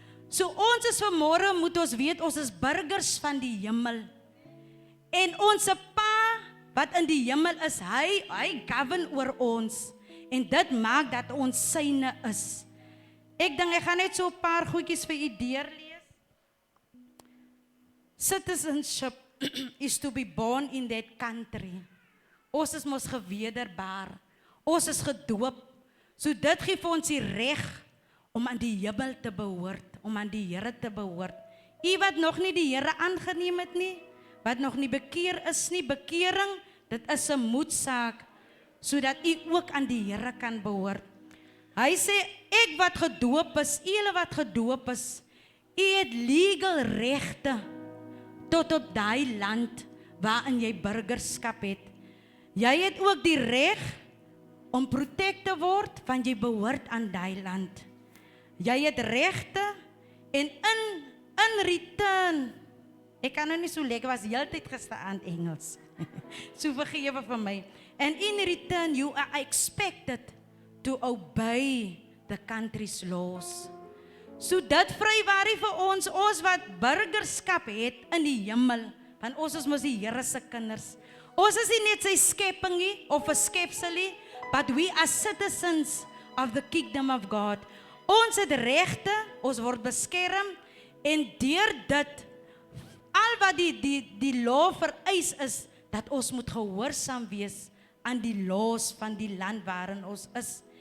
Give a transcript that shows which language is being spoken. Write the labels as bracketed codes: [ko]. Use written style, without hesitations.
[af] So ons is vanmôre moet ons weet ons is burgers van die hemel. En ons Pa wat in die hemel is, hy govern oor ons. En dit maak dat ons syne is. Ek dink ek gaan net so 'n paar goedjies vir u deurlees. [en] Citizenship is to be born in that country. [af] Ons is mos gewederbaar. Ons is gedoop. So dit gee vir ons die reg om aan die hemel te behoort, om aan die Here te behoort. U wat nog nie die Here aangeneem het nie, wat nog nie bekeer is nie, bekering, dit is 'n moedsaak, sodat u ook aan die Here kan behoort. Hy sê, ek wat gedoop is, julle wat gedoop is, u het legal regte tot op daai land waarin jy burgerskap het. Jy het ook die reg om protect te word, want jy behoort aan daai land. Jy het regte en in return, ek kan nou nie so lekker, was heeltyd gestaan Engels. So vergewe vir my. [en] And in return, you are expected to obey the country's laws. [af] So dit vrywaarie vir ons wat burgerskap het in die hemel, want ons is mos die Here se kinders. Ons is nie net sy skepping nie, of 'n skepsel nie, [en] but we are citizens of the kingdom of God. [af] Ons het regte, ons word beskerm, en deur dit, al wat die law vereis is, dat ons moet gehoorsaam wees aan die laws van die land waarin ons is.